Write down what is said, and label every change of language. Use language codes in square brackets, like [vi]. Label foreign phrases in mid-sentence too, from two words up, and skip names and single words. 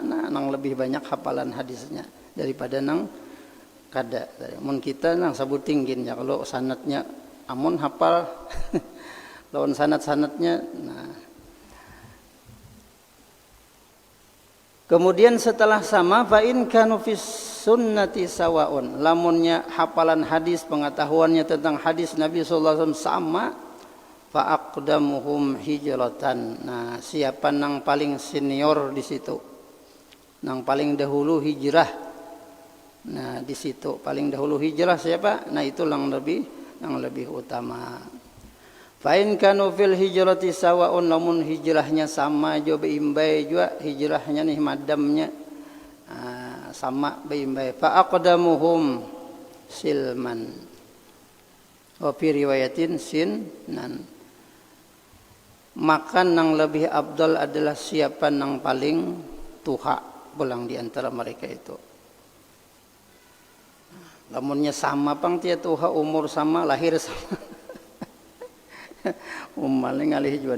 [bjn] Nah, nang lebih banyak hafalan hadisnya daripada nang kada. Mun kita nang sabut tinggin ya, kalau sanatnya amun hafal lawan sanat-sanatnya. Nah, kemudian setelah sama, [ar] فإن كانوا في السنة سواء, [bjn] lamunnya hafalan hadis, pengetahuannya tentang hadis Nabi [ar] صلى الله عليه وسلم [bjn] sama, [ar] فأقدمهم هجرة. [bjn] Nah, siapa nang paling senior di situ, nang paling dahulu hijrah. Nah, di situ paling dahulu hijrah siapa? Nah, itu yang lebih utama. [ar] فإن كانوا في الهجرة سواء, [bjn] lamun hijrahnya sama jo beimbai juga, hijrahnya nih madamnya sama beimbai. [ar] فأقدمهم سلما. وفي رواية سنا. [bjn] Maka nang lebih abdal adalah siapa nang paling tuha pulang di antara mereka itu. Lamunnya sama pang tia tuha, umur sama, lahir sama. Umalnya ngalih juga.